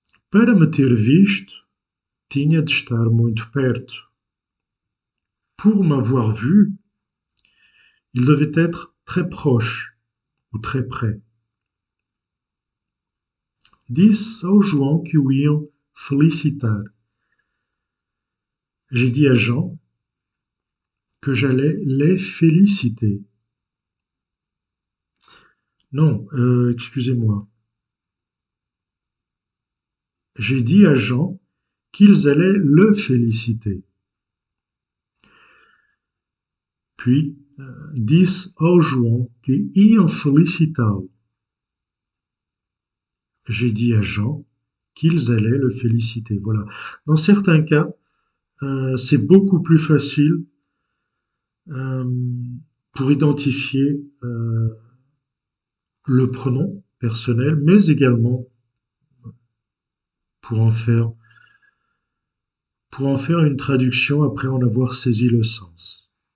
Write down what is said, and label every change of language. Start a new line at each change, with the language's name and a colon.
Portuguese: Para me ter visto, tinha de estar muito perto.
French: Pour m'avoir vu, il devait être très proche ou très près.
Portuguese: Disse ao João que o iam felicitar.
French: J'ai dit à Jean que j'allais les féliciter. Non, excusez-moi. J'ai dit à Jean qu'ils allaient le féliciter.
Portuguese: Puis, disse ao João que iam felicitá-lo.
French: J'ai dit à Jean qu'ils allaient le féliciter. Voilà. Dans certains cas, c'est beaucoup plus facile euh, pour identifier le pronom personnel, mais également pour en faire une traduction après en avoir saisi le sens.